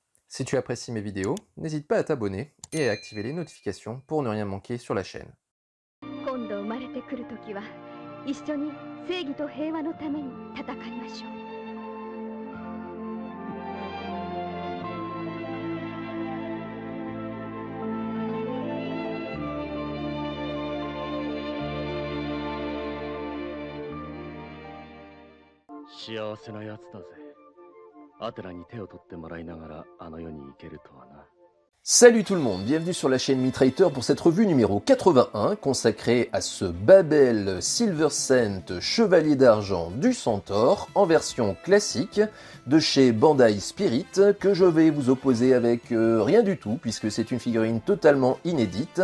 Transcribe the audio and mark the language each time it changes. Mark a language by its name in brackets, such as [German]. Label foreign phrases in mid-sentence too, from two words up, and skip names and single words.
[French] Si tu apprécies mes vidéos, n'hésite pas à t'abonner et à activer les notifications pour ne rien manquer sur la chaîne. [Japanese] 今度生まれてくるときは一緒に正義と平和のために戦いましょう。幸せなやつだぜ。アテナに手を取ってもらいながらあの世に行けるとはな。 [French] Salut tout le monde, bienvenue sur la chaîne Mitrater pour cette revue numéro 81 consacrée à ce Babel Silver Cent Chevalier d'Argent du Centaure en version classique de chez Bandai Spirit que je vais vous opposer avec rien du tout puisque c'est une figurine totalement inédite.